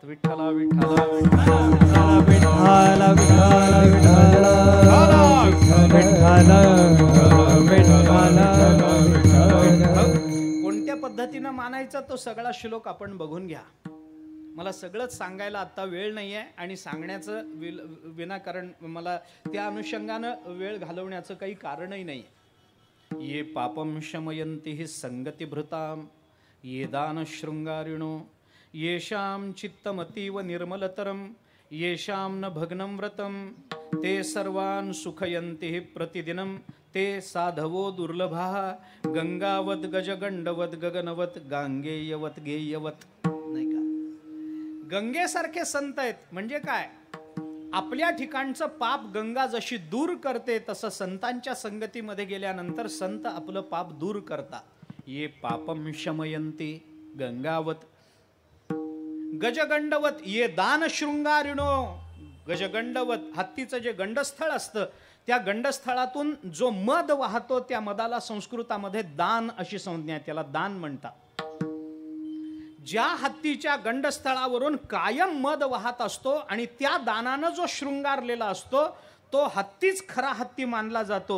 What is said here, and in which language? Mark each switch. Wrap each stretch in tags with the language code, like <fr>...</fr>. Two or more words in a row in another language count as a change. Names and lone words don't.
<mr>विठ्ठला विठ्ठला कोणत्या पद्धतीनं मानायचा तो सगळा श्लोक आपण बघून घ्या. मला सगळंच सांगायला आता वेळ नाहीये आणि सांगण्याचं विनाकारण मला त्या अनुषंगानं वेळ घालवण्याचं काही कारणही नाही.</mr> <sa>ये पापम शमयन्ति हि संगती भृताम ये दान शृंगारिणो येषां चित्तमतीव निर्मलतरम येषां न भग्नं व्रतम ते सर्वान् सुखयन्ति हि प्रतिदिनं ते साधवो दुर्लभा. गंगावत गजगंडवत गगनवत गांगेयवत गेयवत.</sa> <mr>नाही का? गंगेसारखे संत आहेत म्हणजे काय? आपल्या ठिकाणचं पाप गंगा जशी दूर करते तसं संतांच्या संगतीमध्ये गेल्यानंतर संत आपलं पाप दूर करतात.</mr> <sa>ये पापम शमयन्ति गंगावत गजगंडवत ये दान शृंगारिणो.</sa> <mr>गजगंडवत हत्तीचं जे गंडस्थळ असतं त्या गंडस्थळातून जो मद वाहतो त्या मदाला संस्कृतामध्ये दान अशी संज्ञा आहे. त्याला दान म्हणतात. ज्या हत्तीच्या गंडस्थळावरून कायम मद वाहत असतो आणि त्या दानानं जो शृंगारलेला असतो तो हत्तीच खरा हत्ती मानला जातो.</mr>